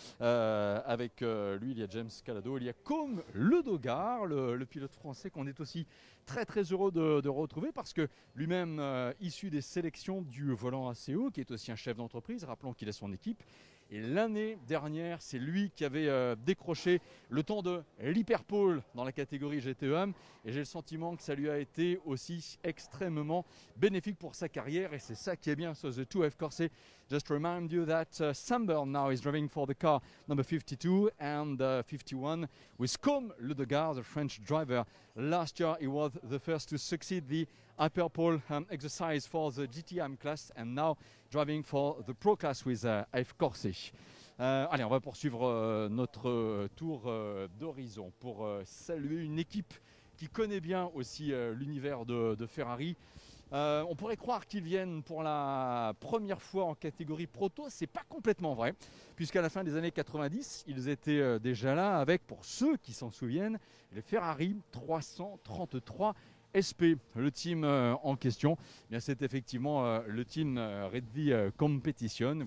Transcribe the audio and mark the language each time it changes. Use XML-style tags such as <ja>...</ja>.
<fr>Avec lui, il y a James Calado, il y a Côme Ledogar, le pilote français qu'on est aussi très très heureux de retrouver parce que lui-même issu des sélections du volant ACO, qui est aussi un chef d'entreprise, rappelons qu'il a son équipe. Et l'année dernière, c'est lui qui avait décroché le temps de l'hyperpole dans la catégorie GTEM. Et j'ai le sentiment que ça lui a été aussi extrêmement bénéfique pour sa carrière. Et c'est ça qui est bien.</fr> <en>So the 2F Corse, just to remind you that Sam Bird now is driving for the car number 52 and 51 with Côme Ledogar, the French driver. Last year, he was the first to succeed the hyperpole exercise for the GTM class and now driving for the Pro Class with AF Corse.</en> <fr>Allez, on va poursuivre notre tour d'horizon pour saluer une équipe qui connaît bien aussi l'univers de Ferrari. On pourrait croire qu'ils viennent pour la première fois en catégorie proto, c'est pas complètement vrai, puisqu'à la fin des années 90, ils étaient déjà là avec, pour ceux qui s'en souviennent, les Ferrari 333 SP, le team en question, eh bien c'est effectivement le team Reddy Competition.</fr>